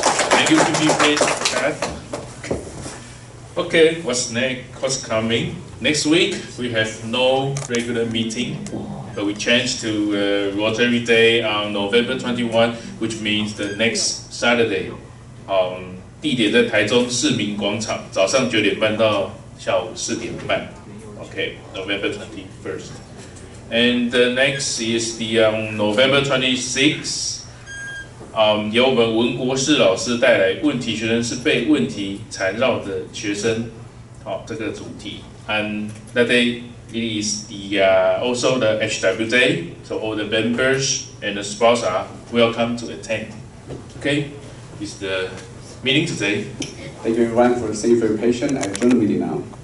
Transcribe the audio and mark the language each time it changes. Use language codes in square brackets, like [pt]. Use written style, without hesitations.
[en] Thank you, PP Pat. Okay, what's next? What's coming? Next week, we have no regular meeting, but we changed to Rotary Day on November 21, which means the next Saturday. [zh] 地点在台中市民广场，早上9点半到下午4点半。 [en] Okay, November 21st. And the next is the November 26th. [zh] 由我们文国士老师带来问题学生是被问题缠绕的学生，这个主题。 [en] And that day it is the also the HW Day, so all the members and the spouse are welcome to attend. Okay, this is the meeting today. Thank you everyone for staying for your patience. I adjourn the meeting now.